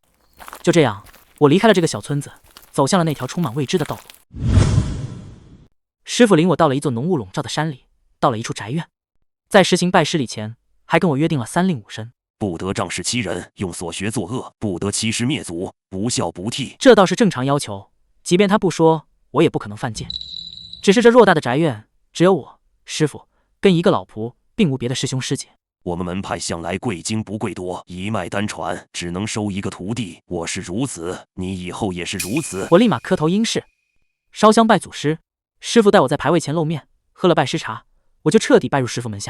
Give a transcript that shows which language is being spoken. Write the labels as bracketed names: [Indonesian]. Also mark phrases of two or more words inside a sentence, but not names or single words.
[Chinese] 就這樣，我離開了這個小村子，走向了那條充滿未知的道路。師父領我到了一座濃霧籠罩的山裡，到了一處宅院，在實行拜師禮前，還跟我約定了3令5申： 不得仗勢欺人，用所學作惡，不得欺師滅祖，不孝不悌。這倒是正常要求，即便他不說，我也不可能犯賤。只是這偌大的宅院，只有我師父跟一個老僕，並無別的師兄師姐。我們門派向來貴精不貴多，一脈單傳，只能收1個徒弟。我是如此，你以後也是如此。我立馬磕頭應是，燒香拜祖師。師父帶我在牌位前露面，喝了拜師茶，我就徹底拜入師父門下。